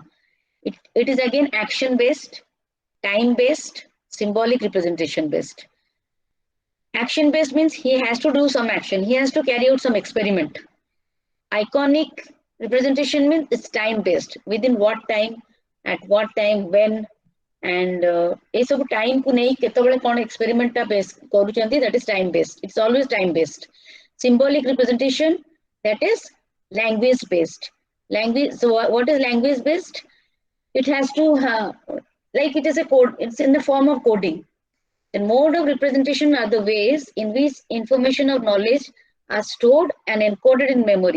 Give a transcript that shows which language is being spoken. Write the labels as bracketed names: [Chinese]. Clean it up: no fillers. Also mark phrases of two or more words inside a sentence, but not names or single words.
[English] It is again action based, time based, symbolic representation based. Action based means he has to do some action, he has to carry out some experiment. Iconic representation means it's time based, within what time, at what time, when, and [Odia] ଏ ସବୁ ଟାଇମ କୁ ନାହିଁ କେତେବେଳେ କେଉଁ ଏକ୍ସପେରିମେଣ୍ଟ ଟା ବେସ କରୁଛନ୍ତି, [English] that is time based. It's always time based. Symbolic representation, that is language based. Language, so what is language based? It has to like it is a code, it's in the form of coding. The mode of representation are the ways in which information or knowledge are stored and encoded in memory.